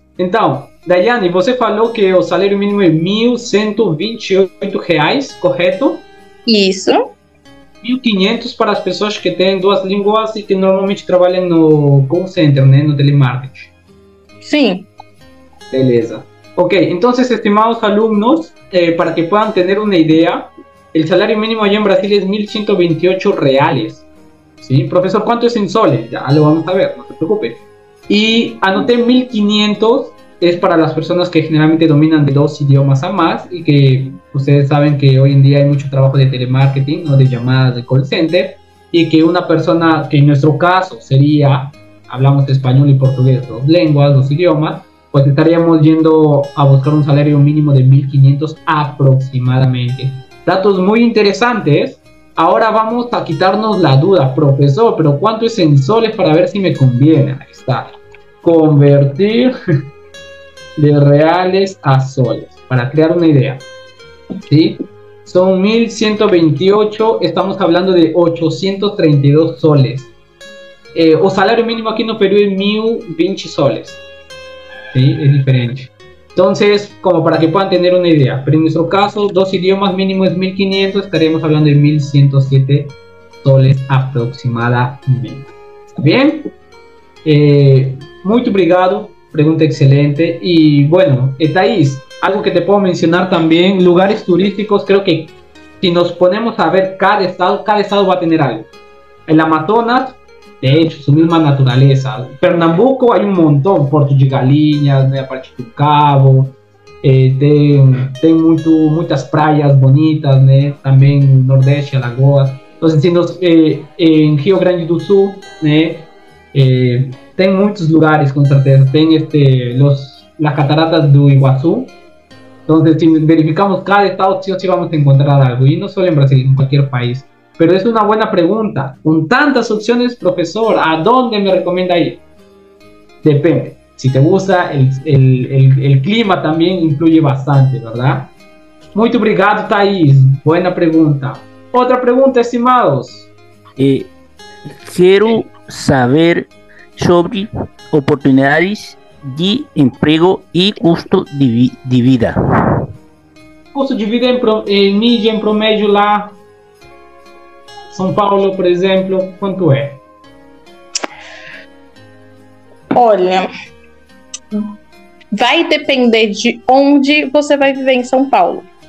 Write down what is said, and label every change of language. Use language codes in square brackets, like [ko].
[pt] Então, Daiane, você falou que o salário mínimo é R$1.128, correto? Isso. 1.500 para as pessoas que têm 2 línguas e que normalmente trabalham no call center, né, no telemarketing. Sim. Beleza. [es] Ok, entonces, estimados alumnos, para que puedan tener una idea, el salario mínimo allá en Brasil es 1.128 reales. ¿Sí? Profesor, ¿cuánto es en soles? Ya lo vamos a ver, no se preocupe. Y anoté 1.500, es para las personas que generalmente dominan de 2 idiomas a más y que ustedes saben que hoy en día hay mucho trabajo de telemarketing, ¿no? De llamadas de call center, y que una persona, que en nuestro caso sería, hablamos español y portugués, 2 lenguas, 2 idiomas, pues estaríamos yendo a buscar un salario mínimo de 1.500 aproximadamente. Datos muy interesantes. Ahora vamos a quitarnos la duda, profesor, pero ¿cuánto es en soles para ver si me conviene? Ahí está. Convertir de reales a soles, para crear una idea. ¿Sí? Son 1.128, estamos hablando de 832 soles. [pt] O salário mínimo aqui no Peru é 1.020 soles. [es] ¿Sí? Es diferente. Entonces, como para que puedan tener una idea, pero en nuestro caso, 2 idiomas mínimo es 1.500, estaríamos hablando de 1.107 soles aproximadamente. ¿Está bien? Muy [pt] obrigado, [es] pregunta excelente. Y bueno, Thaís, algo que te puedo mencionar también, lugares turísticos, creo que si nos ponemos a ver cada estado va a tener algo. El Amazonas, de hecho, su misma naturaleza. [pt] Pernambuco [es] hay un montón, [pt] Porto de Galinhas, né, a parte do Cabo, tem muitas praias bonitas, né, também no Nordeste, Alagoas. Então, em Rio Grande do Sul, né, tem muitos lugares, com certeza. Tem [es] las cataratas do Iguazú. [pt] Então, [es] si verificamos cada estado, sí o sí vamos a encontrar algo. Y no solo en Brasil, en cualquier país. Pero es una buena pregunta. Con tantas opciones, profesor, ¿a dónde me recomienda ir? Depende. Si te gusta, el clima también influye bastante, ¿verdad? Muy [pt] obrigado, [es] Thaís. Buena pregunta. Otra pregunta, estimados. Quiero saber sobre oportunidades de empleo y [pt] custo de vida. custo de vida em mídia, em [es] promédio [pt] lá? São Paulo, por exemplo, quanto é? Olha, vai depender de onde você vai viver em São Paulo.